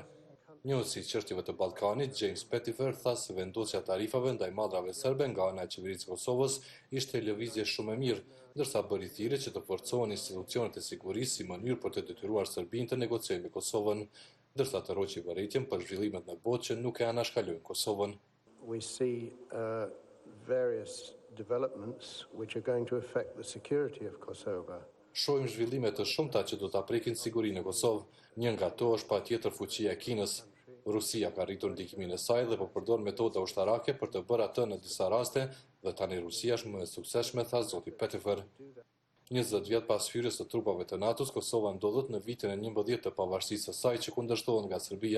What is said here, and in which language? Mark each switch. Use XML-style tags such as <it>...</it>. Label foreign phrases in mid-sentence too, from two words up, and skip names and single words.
<sq>Njohësi I çështjeve të Ballkanit, James Pettifer tha se vendosja e tarifave ndaj mallrave serbe nga ana e qeverisë Kosovës ishte lëvizje shumë e mirë, ndërsa bëri thirrje që të forcohen institucionet e sigurisë si mënyrë për të detyruar Serbinë të negociojë me Kosovën, ndërsa të roqi vërejtjen për zhvillimet në botë që nuk e anashkalojnë Kosovën.</sq> <en>We see various developments which are going to affect the security of Kosovo.</en> <sq>Shohim zhvillime të shumta që do ta prekin sigurinë e Kosovë. Një nga ato është patjetër fuqia e Kinës. Rusia ka rritur ndikimin e saj dhe po përdor metoda ushtarake për të bërë atë në disa raste dhe tani Rusia është më e suksesshme, tha zoti Pettifer. 20 vjet pas hyrjes së trupave të NATO-s, Kosova ndodhet në vitin e 11 të pavarësisë së saj që kundërshtohet nga Serbia.</sq>